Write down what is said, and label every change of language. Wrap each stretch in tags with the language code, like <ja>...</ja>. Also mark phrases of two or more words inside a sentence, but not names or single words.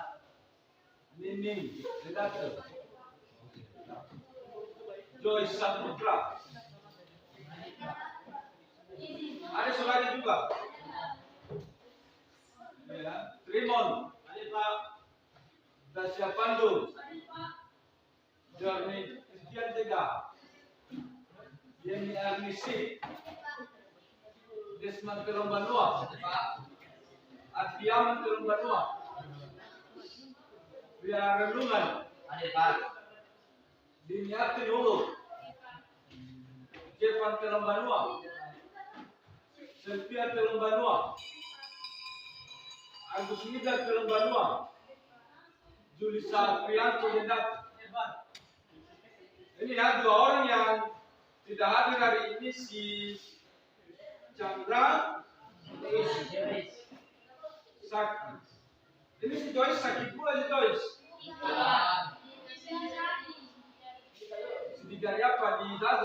<id>Nining, redaktor. Joyce Saputra. Ada suratnya juga. Ya, Trimon. Ada Pak. Tasya Pandu. Jorni Christian Tega. Yeni Arnisi. Desman Terombanua. Atiaman Terombanua. Ria Renungan. Ada Pak. Diniati Ulu. Jevan Terombanua. Sylvia Terombanua. Agus Nida Terombanua. Julisa Prianto Dendat. Ini ya dua orang yang tidak hadir hari ini, si Chandra, Sakti. Ini si Joyce sakit pula si Joyce. Sedikit apa di Zaza?</id>